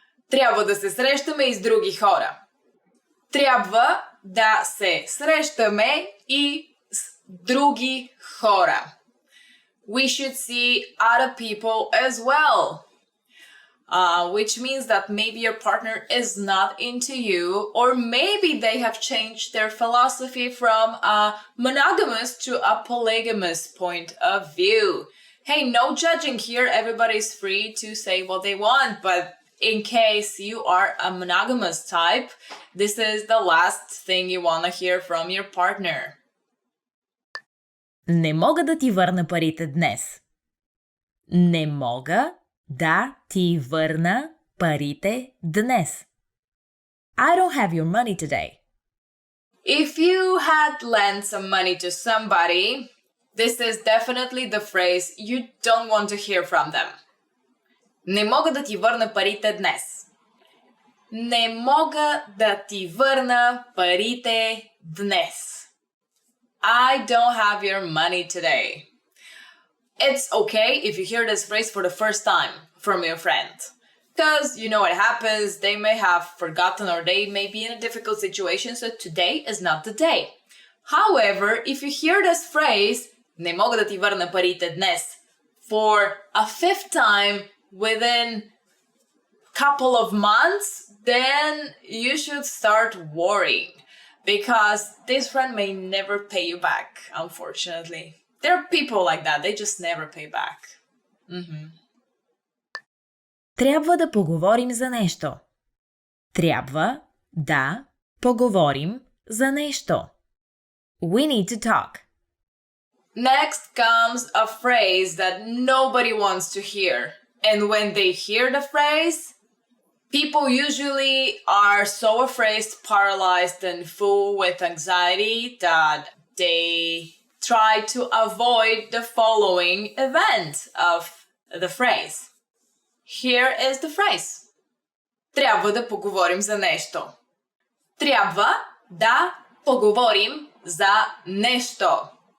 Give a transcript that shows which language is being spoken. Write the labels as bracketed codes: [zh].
[bg] Трябва да се срещаме и с други хора. Трябва да се срещаме и с други хора. [en] We should see other people as well. Which means that maybe your partner is not into you, or maybe they have changed their philosophy from a monogamous to a polygamous point of view. Hey, no judging here. Everybody's free to say what they want, but in case you are a monogamous type, this is the last thing you want to hear from your partner. [bg] Не мога да ти върна парите днес. Не мога да ти върна парите днес. [en] I don't have your money today. If you had lent some money to somebody, this is definitely the phrase you don't want to hear from them. [bg] Не мога да ти върна парите днес. Не мога да ти върна парите днес. [en] I don't have your money today. It's okay if you hear this phrase for the first time from your friend. Because you know what happens, they may have forgotten or they may be in a difficult situation, so today is not the day. However, if you hear this phrase, [bg] не мога да ти върна парите днес, [en] for a fifth time within couple of months, then you should start worrying. Because this friend may never pay you back, unfortunately. There are people like that, they just never pay back. [bg] Трябва да поговорим за нещо. Трябва да поговорим за нещо. [en] We need to talk. Next comes a phrase that nobody wants to hear. And when they hear the phrase, people usually are so afraid, paralyzed, and full with anxiety that they try to avoid the following event of the phrase. Here is the phrase. [bg] Трябва да поговорим за нещо. Трябва да поговорим за нещо.